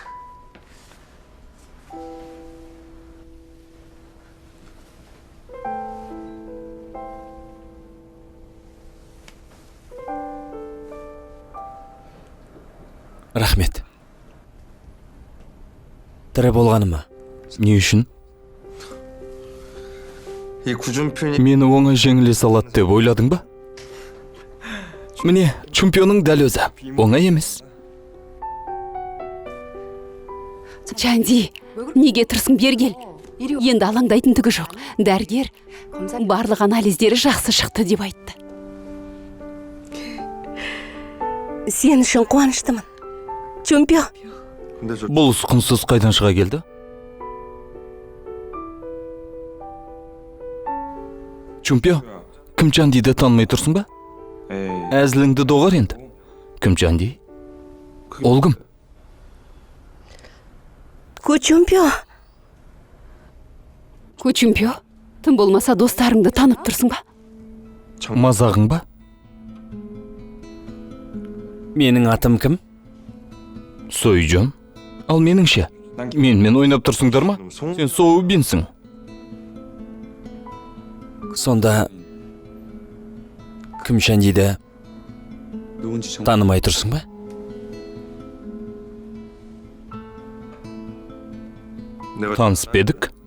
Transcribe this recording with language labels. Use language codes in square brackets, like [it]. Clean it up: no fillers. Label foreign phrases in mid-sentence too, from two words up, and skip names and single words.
[kk] Рахмет. Тірі болғаныма. Не үшін? [ko] 이 구준표님 [kk] Мені оңай жеңіле салады деп ойладың ба? Міне, чемпионың дәл өзі. Оңай емес. Чанди, неге тұрсың, бергел? Енді алаңдайтын түгі жоқ. Дәргер барлық анализдері жақсы шықты деп айтты. Сен үшін қуаныштымын. Чемпион. [ko] 근데 저 [kk] Бұл ұсқынсыз қайдан шыға келді? Чемпион, кім Чандиді танымай тұрсың ба? 에이 Әзіліңді доғар енді. Кім Чанди? Ол кім? Чемпион. Көчімпио, тым болмаса достарыңды танып тұрсың ба? Мазағың ба? Менің атым кім? Сойжон. Ал меніңше. Менімен ойнап тұрсыңдар ма? Сен Соубинсің. Сонда кім Чандиді [ko] 누군지 정 [kk] танымай тұрсың ба? [ko] 내가 [kk] Танысып едік.